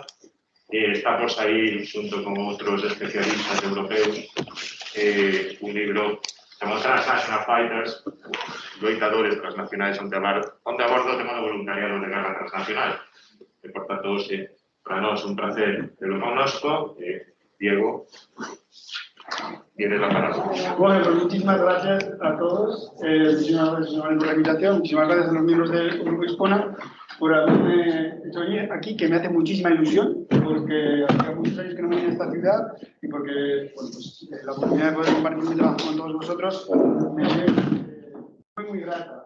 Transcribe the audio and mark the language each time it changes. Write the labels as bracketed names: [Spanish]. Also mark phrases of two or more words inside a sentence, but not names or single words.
[Galician] Está por sair, junto con outros especialistas europeus, un libro chamado Transnational Fighters, loitadores transnacionais, onde aborda o tema do voluntariado de guerra transnacional. E, por tanto, para nós un placer telo connosco. [Spanish] Diego, tienes la palabra. Bueno, pues muchísimas gracias a todos. Muchísimas gracias por la invitación. Muchísimas gracias a los miembros del Grupo Hispona por haberme hecho venir aquí, que me hace muchísima ilusión, porque hace muchos años que no me venía a esta ciudad y porque bueno, pues, la oportunidad de poder compartir mi trabajo con todos vosotros me fue muy grata.